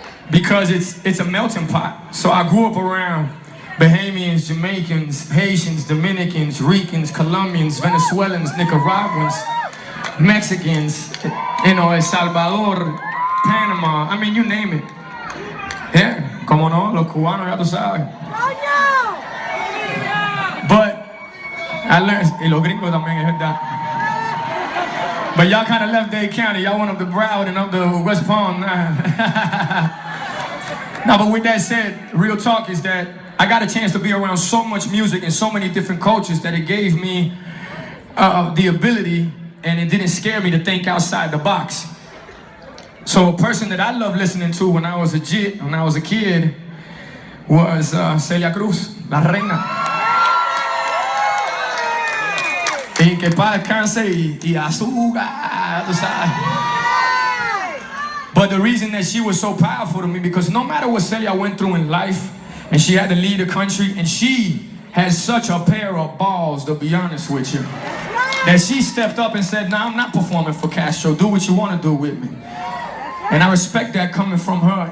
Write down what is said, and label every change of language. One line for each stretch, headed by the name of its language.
English: Because it's a melting pot. So I grew up around Bahamians, Jamaicans, Haitians, Dominicans, Ricans, Colombians, Venezuelans, Nicaraguans, Mexicans, El Salvador, Panama, I mean, you name it.
Spanish: Yeah, como no, los cubanos, ya tú sabes.
English: But I learned,
Spanish: y los gringos también, es verdad.
English: But y'all kind of left Dade County. Y'all went up to Broward and up to West Palm. Now, but with that said, real talk is that I got a chance to be around so much music and so many different cultures that it gave me the ability, and it didn't scare me to think outside the box. So a person that I loved listening to when I was a kid was Celia Cruz,
Spanish: la reina. Y que paz descanse y azúcar, tú sabes.
English: But the reason that she was so powerful to me, because no matter what Celia went through in life, and she had to lead a country, and she has such a pair of balls, to be honest with you, that she stepped up and said, "No, I'm not performing for Castro. Do what you want to do with me." And I respect that coming from her.